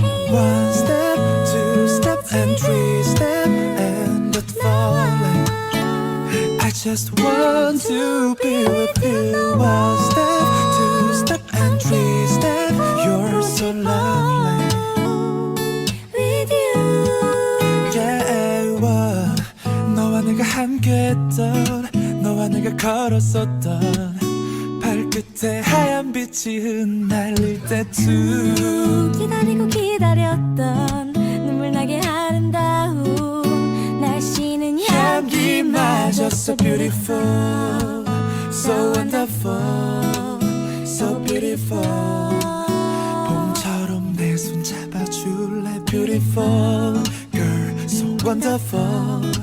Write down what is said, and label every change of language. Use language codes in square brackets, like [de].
[en] One step, two step, and three step, and not falling. I just want to be with you. One step, two step, and three step. You're so lovely with you. Yeah, one. [ko] 너와 내가 함께했던, 너와 내가 걸었었던 발끝에 하얀 빛이 흩날릴 때쯤 기다리고 기다렸던 눈물나게 아름다운 날씨는 향기마저 [en] so beautiful, so wonderful, so beautiful. [ko] 봄처럼 내 손 잡아줄래 [en] beautiful girl, so wonderful.